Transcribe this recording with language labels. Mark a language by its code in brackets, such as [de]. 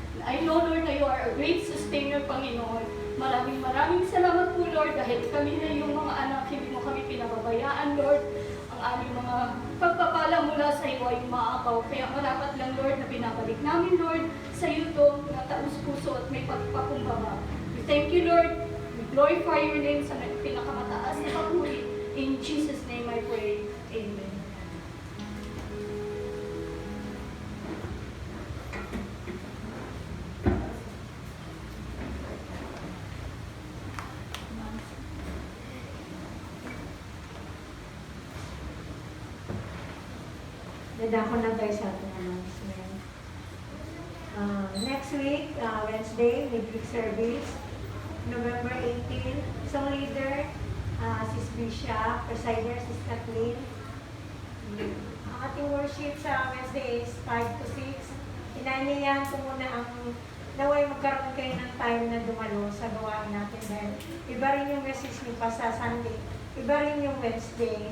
[en] I know, Lord, na you are a great sustainer, Panginoon. [tl] Maraming salamat po, Lord, dahil kami na yung mga anak, hindi mo kami pinababayaan, Lord. Ang aming mga pagpapala tiwala mula sa iyo ay umaapaw. Kaya marapat lang, Lord, na binabalik namin, Lord, sa iyo ito na taus-puso at may pagpakumbaba. [en] We thank you, Lord. We glorify your name [tl] sa pinakamataas na papuri. [en] In Jesus' name I pray. Amen. [tl] Dadako na tayo sa ating announcement. [en] Next week, Wednesday, midweek service, November 18, isang leader, Sis Bisha, presider, Sis Kathleen. [tl] Ang ating worship sa Wednesday is 5 to 6. Inaaniyan ko muna ang naway magkaroon kayo ng time na dumalo sa gawain natin dahil iba rin yung message ni pa sa Sunday, iba rin yung Wednesday.